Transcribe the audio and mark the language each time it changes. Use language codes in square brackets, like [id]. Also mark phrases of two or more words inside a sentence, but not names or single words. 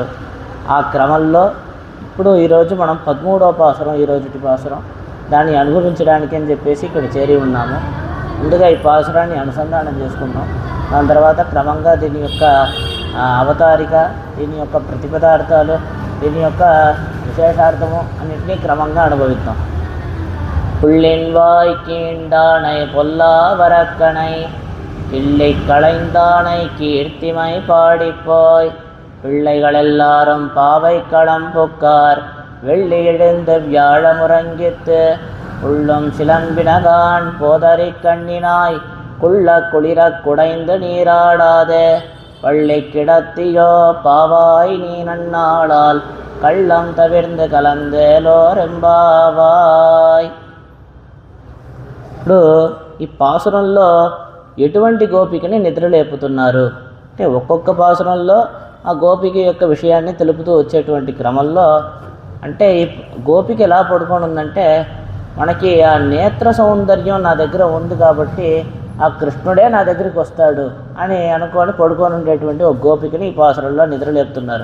[te] ఆ క్రమంలో ఇప్పుడు ఈరోజు మనం 13వ పాసురం, ఈరోజుటి పాసురం, దాన్ని అనుభవించడానికి అని చెప్పేసి ఇక్కడ చేరి ఉన్నాము. ముందుగా ఈ పాసురాన్ని అనుసంధానం చేసుకున్నాం. దాని తర్వాత క్రమంగా దీని యొక్క అవతారిక, దీని యొక్క ప్రతిపదార్థాలు, దీని యొక్క విశేషార్థము అన్నింటినీ క్రమంగా అనుభవిద్దాం. [ta] புள்ளின்வாய் கீண்டானை பொல்லாவரக்கனை பிள்ளை களைந்தானை கீர்த்திமை பாடிப்போய் பிள்ளைகளெல்லாரும் பாவை களம் புக்கார் வெள்ளி எழுந்த வியாழமுறங்கித்து உள்ளும் சிலம்பினகான் போதறி கண்ணினாய் குள்ள குளிர குடைந்து நீராடாதே பள்ளி கிடத்தியோ பாவாய் நீ நன்னாளால் கள்ளம் தவிர்ந்து కలందేలోరెంబావాయ్. [te] ఇప్పుడు ఈ పాసురంలో ఎటువంటి గోపికని నిద్రలేపుతున్నారు అంటే ఒక్కొక్క పాసురంలో ఆ గోపిక యొక్క విషయాన్ని తెలుపుతూ వచ్చేటువంటి క్రమంలో, అంటే ఈ గోపిక ఎలా పడుకొని ఉందంటే, మనకి ఆ నేత్ర సౌందర్యం నా దగ్గర ఉంది కాబట్టి ఆ కృష్ణుడే నా దగ్గరికి వస్తాడు అని అనుకొని పడుకొని ఉండేటువంటి ఒక గోపికని ఈ పాసురంలో నిద్రలేపుతున్నారు.